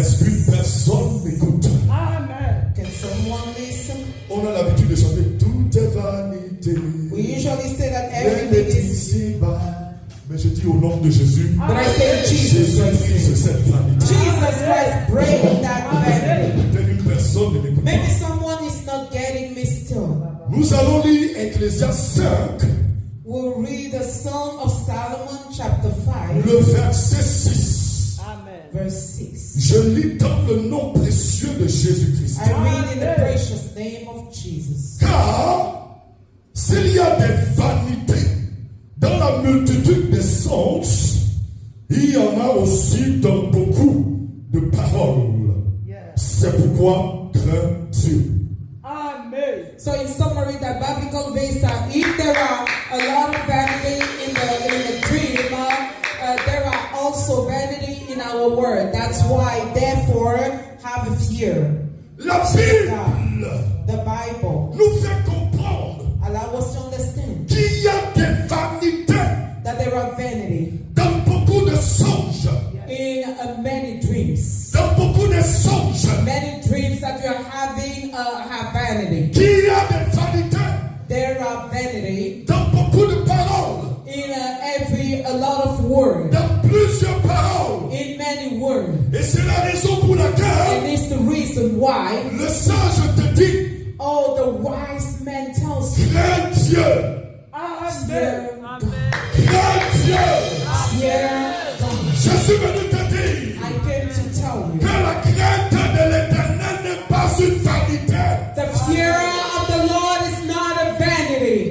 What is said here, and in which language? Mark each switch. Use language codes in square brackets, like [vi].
[fr] Est-ce qu'une personne m'écoute? [en] Amen. Can someone listen? [fr] On a l'habitude de chanter tout est vanité. [en] We usually say that [fr] Rien [en] everything [fr] n'est [en] is. [fr] ici-bas. Mais je dis au nom de Jésus, [en] But I say Jesus [fr] Jésus brise [en] Christ. [fr] cette vanité. [en] Jesus Christ break that vanity. [fr] Peut-être une personne ne m'écoute [en] Maybe [fr] pas. [en] someone is not getting me still. [fr] Nous allons lire Ecclésiaste 5, [en] We'll read the Song of Solomon chapter 5. [fr] le verset 6. [en] Verse 6. [fr] Je lis dans le nom précieux de Jésus-Christ. [en] I read in the precious name of Jesus. [fr] Car s'il y a des vanités dans la multitude des songes, il y en a aussi dans beaucoup de paroles. C'est pourquoi crains Dieu. [en] So in summary, that biblical verse, if there are a lot of vanity in the dream, there are also vanity in our word. That's why, therefore, have a fear. [fr] La Bible [en] The Bible [fr] nous fait comprendre [en] allow us to understand [fr] qu'il y a des vanités [en] that there are vanity [fr] dans beaucoup de songes. [en] in many dreams. [fr] Dans beaucoup de songes, [en] Many dreams that you are having have vanity. [fr] qu'il y a des vanités [en] There are vanity [fr] dans beaucoup de paroles, [en] in a lot of words, [fr] dans plusieurs paroles. [en] in many words. [fr] Et c'est la raison pour [en] And [fr] laquelle [en] it's the reason why, [fr] le sage te dit, [en] oh, the wise man tells you, [fr] crains Dieu, [en] fear God. [fr] crains Dieu. [en] Fear God. [fr] Je suis venu te dire [en] I came to tell [fr] que la crainte de l'Éternel n'est pas une vanité. [en] the fear of the Lord is not a vanity.